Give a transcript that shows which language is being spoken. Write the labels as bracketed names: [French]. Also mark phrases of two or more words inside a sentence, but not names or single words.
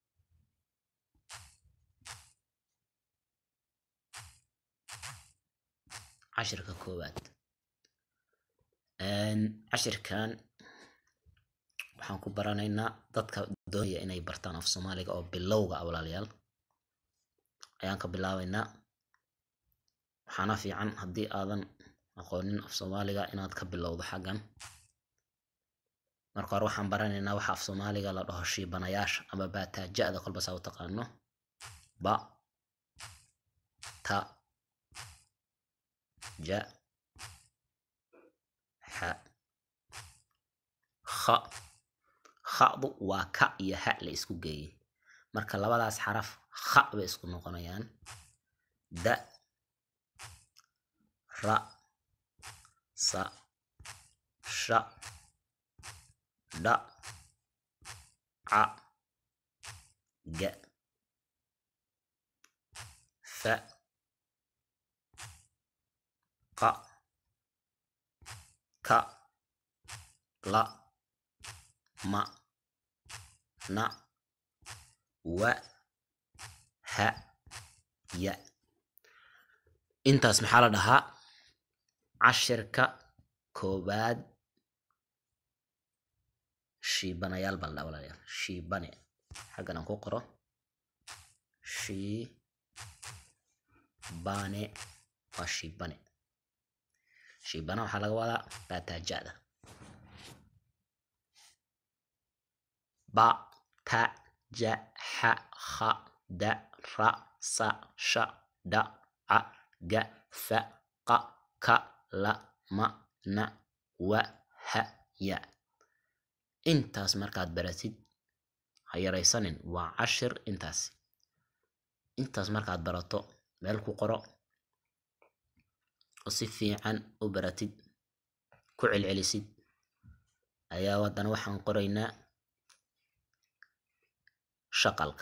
[Somali] cashirka koobaad cashirkan waxaan ku baranaynaa dadka doonaya inay bartaan Afsomaliga oo bilowga walaalayaal ayaan ka bilaabaynaa. waxaana fiican haddii aadan aqoonin Afsomaliga inaad ka bilowdo xaggan. marka hore waxaan baranaynaa waxa Afsomaliga la dhaho shiibanayaasha ama baataajada kolba saa u taqaano. ba ta ja ha kha. khadu waa ka iyo ha la isku geeyay, marka labadaas xaraf kha bay isku noqonayaan. da ra sa sha da a ga fa qa ka la ma na wa ha ya. intaas maxaa la dhahaa cashirka koobaad shiibanayaal baa la dhahaa walaalayaal. shiibane xaggan aan ku qoro shiibane waa shiibane. shiibana waxaa laga wadaa baataajada. ba ta ja ha kha da ra sa sha da a ga fa qa ka la ma na wa ha ya. intaas markaad baratid ha yaraysanin, waa cashir. intaas markaad barato meel ku qoro oo si fiican u baratid ku celcelisid ayaa wadana waxaan qoraynaa shaqalka.